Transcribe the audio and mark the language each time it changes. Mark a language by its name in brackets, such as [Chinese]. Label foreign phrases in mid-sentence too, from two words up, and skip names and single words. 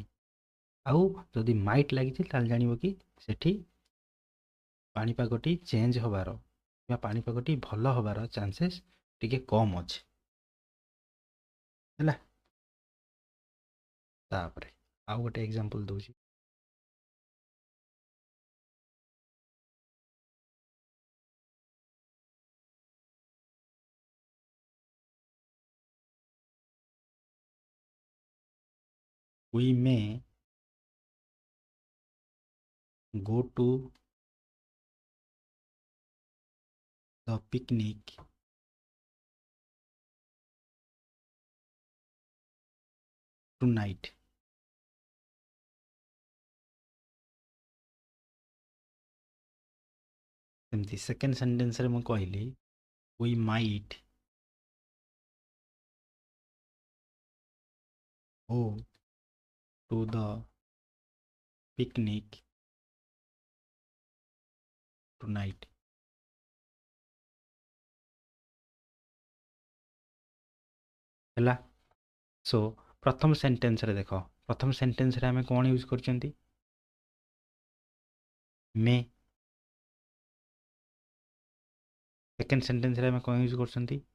[Odia] ଆଉ ଯଦି ମାଇଟ୍ ଲାଗିଛି ତାହେଲେ ଜାଣିବ କି ସେଠି ପାଣିପାଗଟି ଚେଞ୍ଜ ହେବାର କିମ୍ବା ପାଣିପାଗଟି ଭଲ ହେବାର ଚାନ୍ସେସ୍ ଟିକେ କମ୍ ଅଛି ହେଲା। ତାପରେ ଆଉ ଗୋଟେ ଏକ୍ଜାମ୍ପଲ୍ ଦେଉଛି। [English] We may go to the picnic tonight. [Odia] ସେମିତି [English] second sentenceରେ [Odia] ମୁଁ କହିଲି [English] we might go to the picnic tonight. [Odia] ହେଲା। ସୋ ପ୍ରଥମ ସେଣ୍ଟେନ୍ସରେ ଦେଖ, ପ୍ରଥମ ସେଣ୍ଟେନ୍ସରେ ଆମେ କ'ଣ ୟୁଜ୍ କରୁଛନ୍ତି? ମେ। [English] second sentenceରେ [Odia] ଆମେ କ'ଣ ୟୁଜ୍ କରୁଛନ୍ତି?